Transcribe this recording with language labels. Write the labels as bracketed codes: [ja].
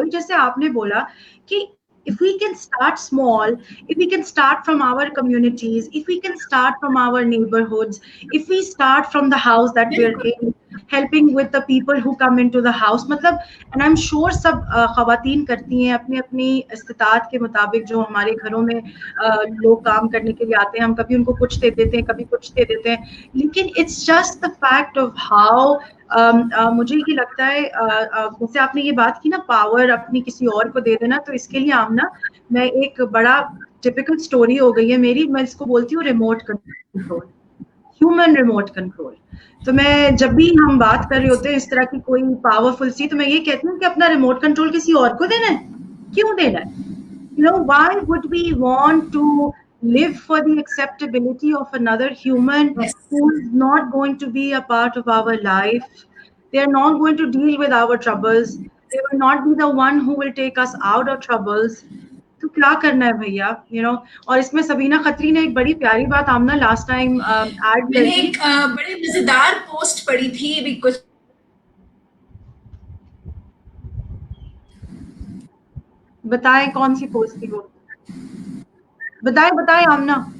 [ur] وہی جیسے آپ نے بولا کہ [en] if we can start small, if we can start from our communities, if we can start from our neighborhoods, if we start from the house that we're in, helping with the people who come into the house, [ur] مطلب [en] and I'm sure [ur] سب خواتین کرتی ہیں اپنی اپنی استطاعت کے مطابق. جو ہمارے گھروں میں لوگ کام کرنے کے لیے آتے ہیں, ہم کبھی ان کو کچھ دے دیتے ہیں, کبھی کچھ دے دیتے ہیں, لیکن [en] it's just the fact of how [ur] مجھے یہ لگتا ہے, جیسے آپ نے یہ بات کی نا پاور اپنی کسی اور کو دے دینا, تو اس کے لیے آمنہ میں ایک بڑا ٹپیکل اسٹوری ہو گئی ہے میری, میں اس کو بولتی ہوں remote control, human remote control. تو میں جب بھی ہم بات کر رہے ہوتے ہیں اس طرح کی کوئی پاورفل سی, تو میں یہ کہتی ہوں کہ اپنا ریموٹ کنٹرول کسی اور کو دینا ہے, کیوں دینا ہے. [en] Why would we want to live for the acceptability of another human who is not going to be a part of our life? They are not going to deal with our troubles. They will not be the one who will take us out of troubles. [ur] تو کیا کرنا ہے بھیا, اور اس میں سبینہ خطری نے ایک بڑی پیاری بات آمنہ لاسٹ ٹائم ایڈ میں نے ایک بڑی مزیدار پوسٹ پڑھی تھی بھی, کچھ بتائیں کون سی پوسٹ تھی وہ, بتائیں آمنہ.